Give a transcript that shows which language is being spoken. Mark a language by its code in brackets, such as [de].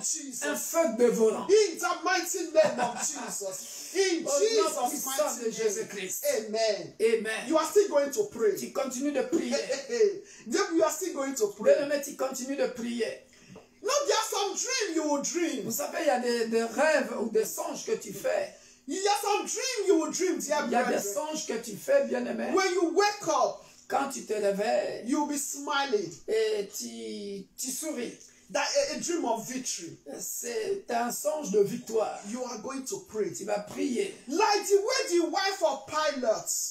[en] Jesus. [fr] feu dévorant. [en] In the mighty name of Jesus. In [fr] Au nom [en] Jesus' [fr] puissant de [en] mighty name. [fr] Jésus-Christ. [en] Amen. [fr] Amen. [en] You are still going to pray. [fr] Tu continues de prier. [en] Then you are still going to pray. [fr] Bien-aimé, tu continues de prier. [en] No, there are some dreams you will dream. [fr] Vous savez, il y a des rêves ou des songes que tu fais. [en] There are some dreams you will dream, dear [fr] Il y a des [en] brethren. [fr] songes que tu fais, bien-aimé. [en] When you wake up, [fr] Quand tu te réveilles [en] you'll be smiling. [fr] et tu souris. [en] That a dream of victory. [fr] C'est un songe de victoire. [en] You are going to pray. [fr] Tu vas prier. [en] Like the way the wife of Pilate